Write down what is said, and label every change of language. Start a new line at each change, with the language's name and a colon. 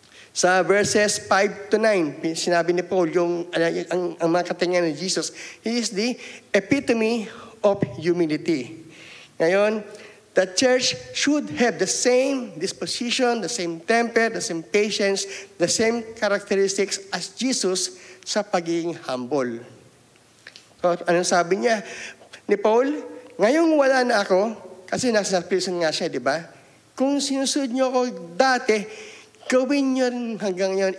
Filipino: Sa verses 5 to 9, sinabi ni Paul ang mga katangian ni Jesus.
English: He is the epitome of humility. Ngayon, the church should have the same disposition, the same temper, the same patience, the same characteristics as Jesus sa pagiging humble.
Filipino: So, anong sabi niya? Ni Paul, ngayong wala na ako, kasi nasa prison nga siya, di ba? Kung sinusunod niyo ako dati, gawin niyo rin hanggang ngayon.